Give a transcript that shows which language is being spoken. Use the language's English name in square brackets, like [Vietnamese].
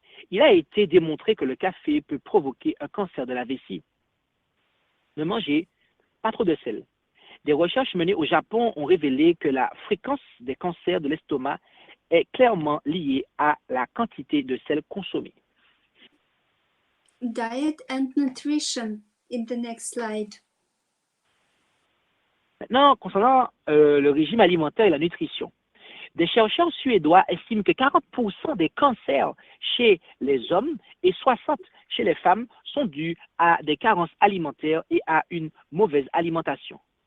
[French] Il a été démontré que le café peut provoquer un cancer de la vessie. Ne mangez pas trop de sel. Des recherches menées au Japon ont révélé que la fréquence des cancers de l'estomac est clairement liée à la quantité de sel consommée. [English] Diet and nutrition in the next slide. [French] Maintenant, concernant le régime alimentaire et la nutrition, des chercheurs suédois estiment que 40% des cancers chez les hommes et 60% chez les femmes sont dus à des carences alimentaires et à une mauvaise alimentation.